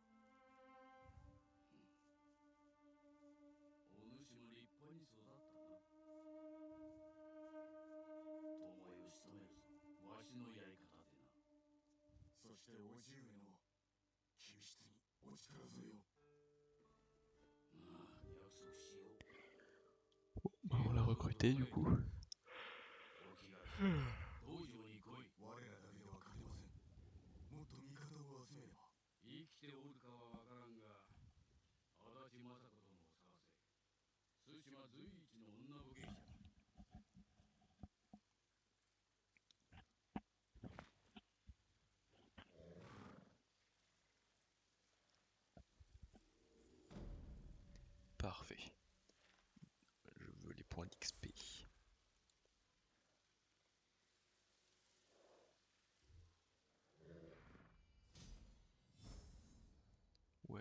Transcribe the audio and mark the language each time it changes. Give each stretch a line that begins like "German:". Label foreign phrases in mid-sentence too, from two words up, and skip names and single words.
Japanese: お主も立派に育ったな。巴を仕留めるぞ。わしのやり方でな。そして叔父上の救出にお力添えを。ああ、約束しよう。
French: Bah, on l'a recruté du coup.
Japanese: 時が来た。道場に来い。我らだけでは勝てません。もっと味方を集めれば。生きておるかはわからんが、足立政子殿を探せ。対馬随一の女武芸者。
French: Parfait. Je veux les points d'XP. Ouais.